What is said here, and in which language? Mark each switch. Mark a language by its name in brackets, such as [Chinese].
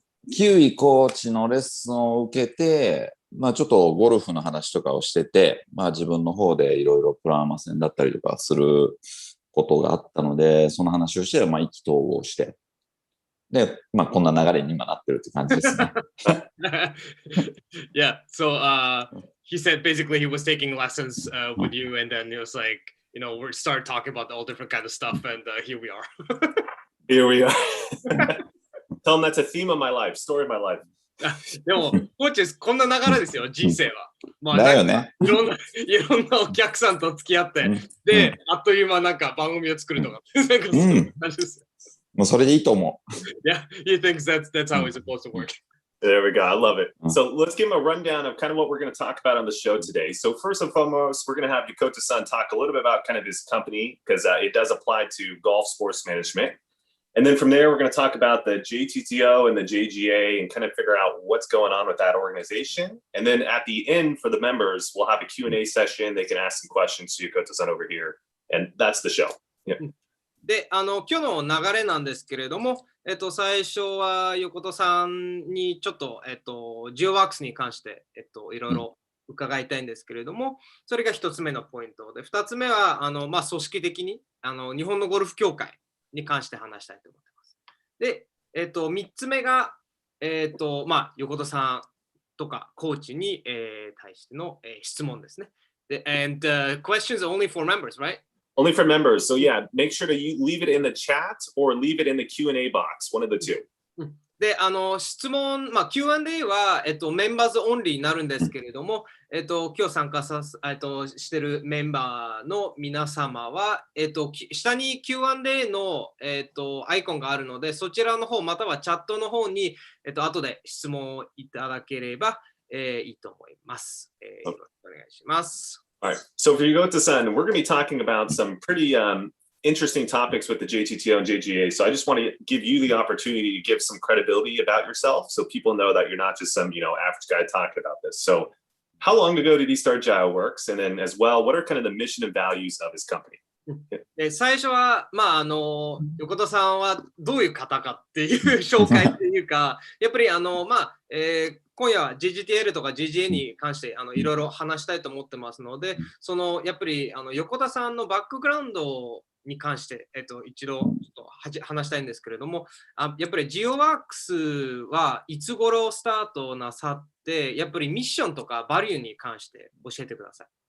[Japanese] キウイコーチのレッスンを受けて、まあちょっとゴルフの話とかをしてて、まあ自分の方でいろいろプロアマ戦だったりとかすることがあったので、その話をして、まあ意気投合して、で、まあこんな流れに今なってるって感じですね。 [English] Yeah, so he said basically he was taking lessons with you, and then he was like, you know, we started talking about all different kind of stuff, and here we are. Here we are. Tell him that's a theme of my life, story of my life. [Japanese] でも、コーチこんな流れですよ、人生は。まあ、だよね。いろんなお客さんと付き合って、で、あっという間なんか番組を作るとか、なんかそういう感じですよ。もうそれでいいと思う。 [English] Yeah, he thinks that's how it's supposed to work. There we go. I love it. So let's give him a rundown of kind of what we're going to talk about on the show today. So first and foremost, we're going to have Yokota-san talk a little bit about kind of his company because it does apply to golf sports management. And then from there, we're going to talk about the JGTO and the JGA and kind of figure out what's going on with that organization. And then at the end for the members, we'll have a Q&A session. They can ask some questions to Yokota-san over here. And that's the show. Yeah. [Japanese] で、今日の流れなんですけれども、最初は横田さんにちょっと、Jioworks に関して、いろいろ伺いたいんですけれども、それが一つ目のポイントで、二つ目は、まあ、組織的に、日本のゴルフ協会に関して話したいと思っています。で、三つ目が、まあ、横田さんとかコーチに、対しての、質問ですね。 [English] で、and questions are only for members, right? Only for members. So yeah, make sure to leave it in the chat or leave it in the Q&A box, one of the two. [Japanese] で、質問、まあ、Q&A は、メンバーズオンリーになるんですけれども、今日参加しているメンバーの皆様は、下に Q&A の、アイコンがあるので、そちらの方、またはチャットの方に、後で質問をいただければ、いいと思います。よろしくお願いします。 [English] All right. So for Yokota-san, we're going to be talking about some pretty interesting topics with the JGTO and JGA. So I just want to give you the opportunity to give some credibility about yourself so people know that you're not just some, average guy talking about this. So how long ago did he start Jioworks? And then as well, what are kind of the mission and values of his company? [Japanese] で最初は、まあ、横田さんはどういう方かっていう紹介っていうか、やっぱりまあ今夜は JGTL とか JGA に関していろいろ話したいと思ってますので、やっぱり横田さんのバックグラウンドに関して、一度ちょっと話したいんですけれども、やっぱり Jioworks はいつ頃スタートなさって、やっぱりミッションとかバリューに関して教えてください。